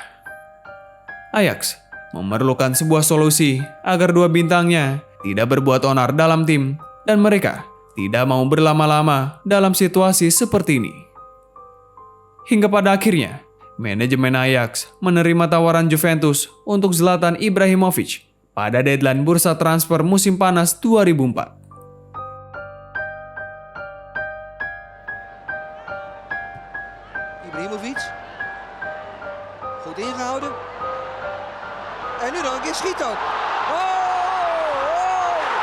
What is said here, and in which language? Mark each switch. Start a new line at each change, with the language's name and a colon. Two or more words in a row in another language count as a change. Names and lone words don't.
Indonesian: Ajax memerlukan sebuah solusi agar dua bintangnya tidak berbuat onar dalam tim dan mereka tidak mau berlama-lama dalam situasi seperti ini. Hingga pada akhirnya, manajemen Ajax menerima tawaran Juventus untuk Zlatan Ibrahimovic pada deadline bursa transfer musim panas 2004. Ibrahimovic.
Dutch: Goed ingehouden. En nu nog een keer schiet ook. Oh!